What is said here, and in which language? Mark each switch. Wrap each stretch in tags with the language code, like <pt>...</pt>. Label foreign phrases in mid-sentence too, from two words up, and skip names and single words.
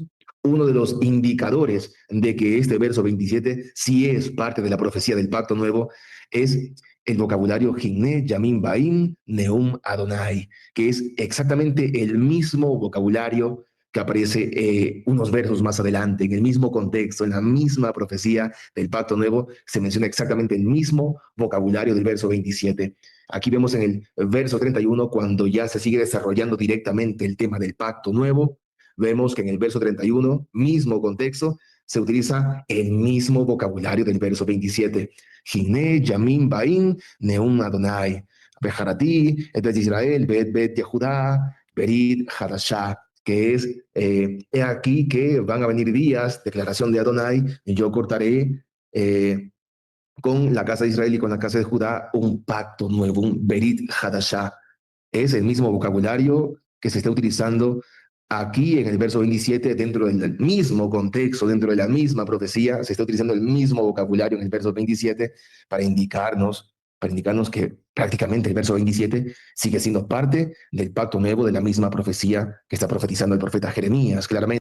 <es>Uno de los indicadores de que este verso 27 sí es parte de la profecía del pacto nuevo es el vocabulario</es> <he>הנה ימים באים נאם אדני,</he> <es>que es exactamente el mismo vocabulario que aparece unos versos más adelante, en el mismo contexto, en la misma profecía del Pacto Nuevo, se menciona exactamente el mismo vocabulario del verso 27. Aquí vemos en el verso 31, cuando ya se sigue desarrollando directamente el tema del Pacto Nuevo, vemos que en el verso 31, mismo contexto, se utiliza el mismo vocabulario del verso 27.</es> <he>הנה, ימים, באים, נאם אדני. וכרתי, את ישראל, בית יהודה, ברית חדשה,</he> <es>que es, he aquí que van a venir días, declaración de Adonai, y yo cortaré con la casa de Israel y con la casa de Judá un pacto nuevo, un</es> <he>ברית חדשה.</he> <es>Es el mismo vocabulario que se está utilizando aquí en el verso 27, dentro del mismo contexto, dentro de la misma profecía, se está utilizando el mismo vocabulario en el verso 27 para indicarnos que prácticamente el verso 27 sigue siendo parte del pacto nuevo de la misma profecía que está profetizando el profeta Jeremías, claramente.</es>